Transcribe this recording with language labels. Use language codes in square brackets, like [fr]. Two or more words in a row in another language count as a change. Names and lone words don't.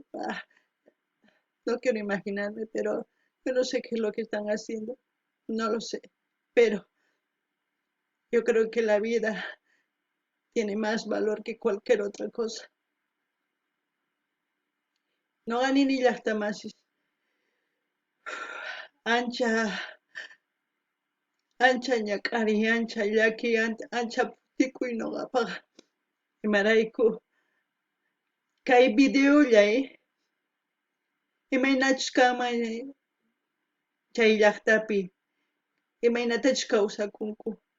[es] No quiero imaginarme, pero yo no sé qué es lo que están haciendo, no lo sé, pero Yo creo que la vida tiene más valor que cualquier otra cosa. [qu] No ganini llaqtamasis. Ancha ñak'ari, ancha llaki, ancha putikuy nuqapaqa. Imarayku kay videollay imaynachus kanman chay llaqtapi, imaynatachus kawsakunku.